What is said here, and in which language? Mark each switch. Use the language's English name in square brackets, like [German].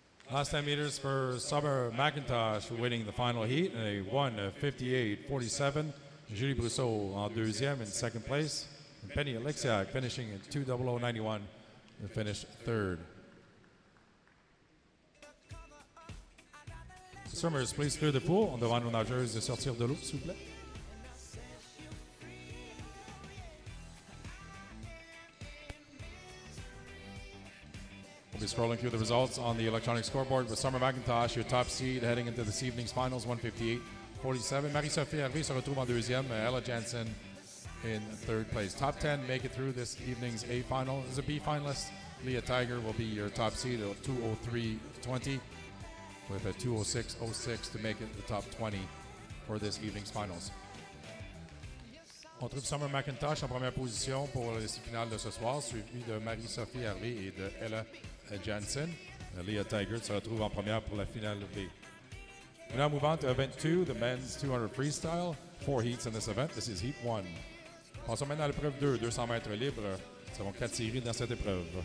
[English] Last 10 meters for Summer McIntosh winning the final heat in a 1:58.47. Julie Brousseau [French] en deuxième [English] in second place. And Penny Alexiak finishing in 2:00.91 to finish third. Swimmers, please clear the pool. [French] On demande aux nageuses de sortir de l'eau, s'il vous plaît. [English] Scrolling through the results on the electronic scoreboard with Summer McIntosh, your top seed heading into this evening's finals, 158-47. [French] Marie-Sophie Harvey se retrouve en deuxième. [English] Ella Jansen in third place. Top 10 make it through this evening's A final. As a B finalist, Leah Tiger will be your top seed at 203.20 with a 206.06 to make it the top 20 for this evening's finals. [French] On trouve Summer McIntosh en première position pour les finales de ce soir, suivi de Marie-Sophie Harvey et de Ella Jansen. Leah Tiger se retrouve en première pour la finale B. [English] We now move on to event 2, the men's 200 freestyle. 4 heats in this event. This is heat 1. [French] Passons maintenant à l'épreuve 2, 200 mètres libres. Nous avons 4 séries dans cette épreuve.